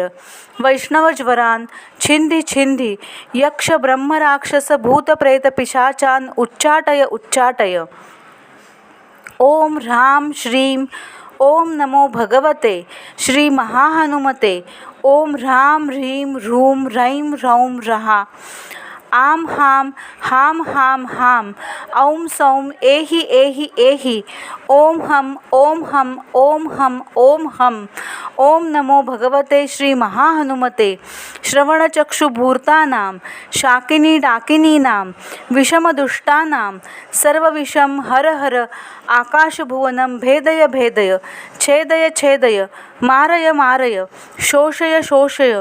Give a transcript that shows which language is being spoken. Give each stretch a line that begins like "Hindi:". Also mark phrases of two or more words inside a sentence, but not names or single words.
Sanskrit: वैष्णवज्वरान् छिंदी छिंदी. यक्ष ब्रह्म राक्षस भूत प्रेत पिशाचान् उच्चाटय उच्चाटय. ओम ह्रां श्रीं. ओम नमो भगवते श्री महाहनुमते. ओम ह्रां ह्रीं ह्रूं ह्रैं ह्रौं ह्रः. आम हाम हाम हाम हाम. औं सौं एहि एहि एहि. ओम हम ओम हम ओम हम ओम हम. ओम नमो भगवते श्री महाहनुमते. श्रवणचक्षुभूर्तानां शाकिनी डाकिनीनां विषमदुष्टानां सर्वविषं हर हर. आकाशभुवनं भेदय भेदय. छेदय छेदय. मारय मारय. शोषय शोषय.